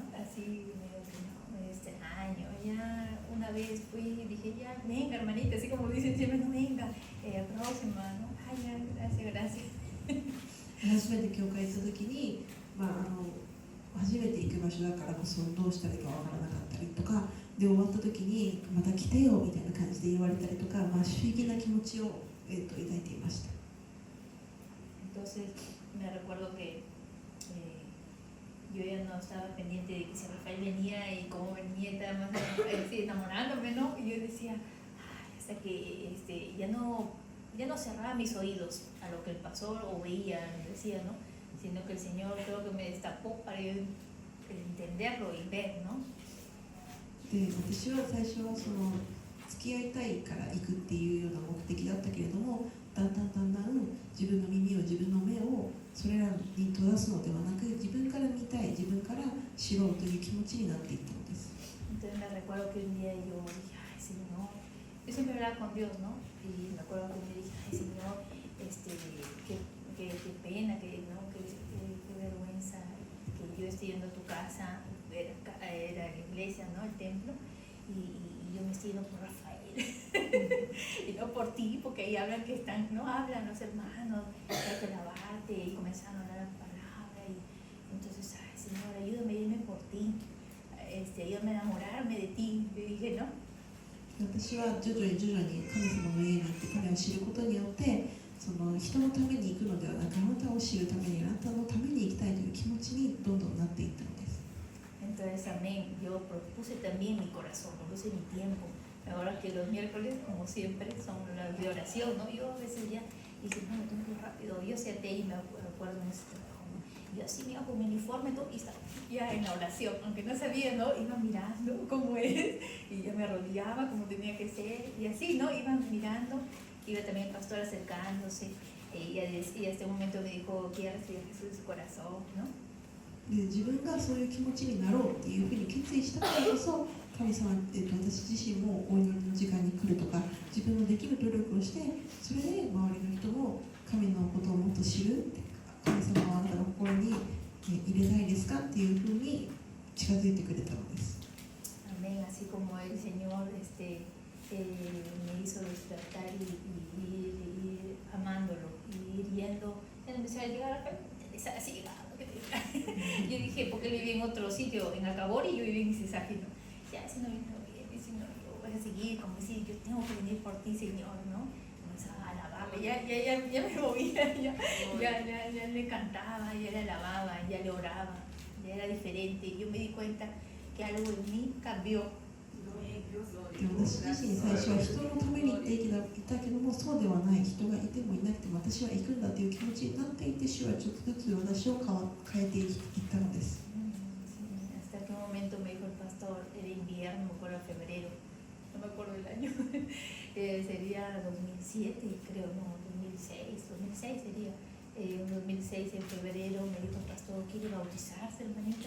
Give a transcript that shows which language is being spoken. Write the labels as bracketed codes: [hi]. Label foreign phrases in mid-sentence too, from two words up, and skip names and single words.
[es] Así medio que no, medio extraño, ya una vez fui y dije, ya, venga hermanita, así como dicen siempre, no, venga, próxima, ¿no? Ay, ya, gracias. [ja] 初めて教会行った時に、初めて行く場所だからこそどうしたらいいかわからなかったりとかで終わった時にまた来てよみたいな感じで言われたりとか、不思議な気持ちを、抱いていました。 [es] Entonces me recuerdo que yo ya no estaba pendiente de que si Rafael venía y cómo venía, estaba más enamorándome, ¿no? Y yo decía, ay, hasta que ya no cerraba mis oídos a lo que él pasó o veía, decía, ¿no? Sino que el Señor creo que me destapó para yo entenderlo y ver, ¿no? [ja] で私は最初はその付き合いたいから行くっていうような目的だったけれども、だんだん自分の耳を自分の目をそれらに閉ざすのではなく、自分から見たい、自分から知ろうという気持ちになっていったのです。 [es] Entonces me recuerdo que un día yo dije, ay Señor, yo siempre hablaba con Dios, ¿no? Y me acuerdo que me dije, ay Señor, qué pena, qué vergüenza que yo esté yendo a tu casa, era la iglesia, ¿no? El templo, y yo me estoy yendo por Rafael y no por ti, porque ahí hablan que hablan los hermanos, hay que lavarte, y comenzaron a hablar la palabra, y entonces, ay Señor, ayúdame a irme por ti, ayúdame a enamorarme de ti, yo dije, ¿no? [ja] 私は徐々に神様の家に行って彼を知ることによってその人のために行くのではなく、あなたを知るために、あなたのために行きたいという気持ちにどんどんなっていったのです。 [es] Entonces, amén, yo propuse también mi corazón, propuse mi tiempo. Ahora que los miércoles, como siempre, son las de oración, ¿no? Yo a veces ya dije, no, me tengo que ir rápido. Yo senté y me acuerdo en ese trabajo, ¿no? Yo así me iba con mi uniforme todo, y estaba ya en la oración, aunque no sabía, ¿no? Iba mirando cómo es, y ya me arrodillaba como tenía que ser, y así, ¿no? Iba mirando, iba también el pastor acercándose, y hasta un momento me dijo, quiere recibir a Jesús en su corazón, ¿no? [ja] で自分がそういう気持ちになろうっていうふうに決意したからこそ神様、私自身もお祈りの時間に来るとか自分のできる努力をしてそれで周りの人も神のことをもっと知る神様はあなたの心に入れたいですかっていうふうに近づいてくれたのです。 [es] Amén, así como el Señor me hizo despertar y ir amándolo y ir yendo, empecé a llegar a así. Yo dije, porque él vivía en otro sitio, en Acabori, y yo vivía en Sisaki, ¿no? Ya, si no viene bien, si no, yo voy a seguir, como decir, yo tengo que venir por ti, Señor, ¿no? Comenzaba a alabarle, ya me movía, ya le cantaba, ya le alababa, ya le oraba, ya era diferente. Yo me di cuenta que algo en mí cambió. [ja] で私自身最初は人のために行っていたけどもそうではない、人がいてもいなくても私は行くんだという気持ちになっていて主はちょっとずつ私を変えていったのです。 [es] Hasta que un momento me dijo el pastor, era invierno, me acuerdo febrero, no me acuerdo del año, sería 2007 creo, no, 2006 sería. En 2006 en febrero me dijo el pastor, ¿quiere bautizarse hermanita?